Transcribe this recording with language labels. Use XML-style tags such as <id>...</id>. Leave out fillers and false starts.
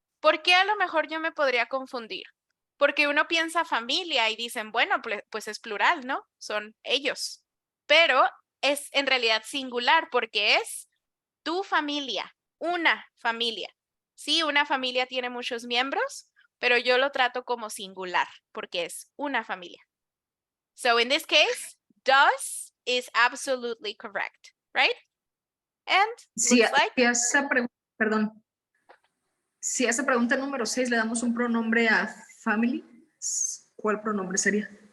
<es>¿Por qué a lo mejor yo me podría confundir? Porque uno piensa familia y dicen, bueno, pues es plural, ¿no? Son ellos. Pero es en realidad singular porque es tu familia, una familia. Sí, una familia tiene muchos miembros, pero yo lo trato como singular porque es una familia.</es> <en>So in this case, does is absolutely correct, right? And</en> <es>Si</es> <en>looks like...</en> <es>Si a esa pregunta número 6 le damos un pronombre a family, ¿cuál pronombre sería?</es>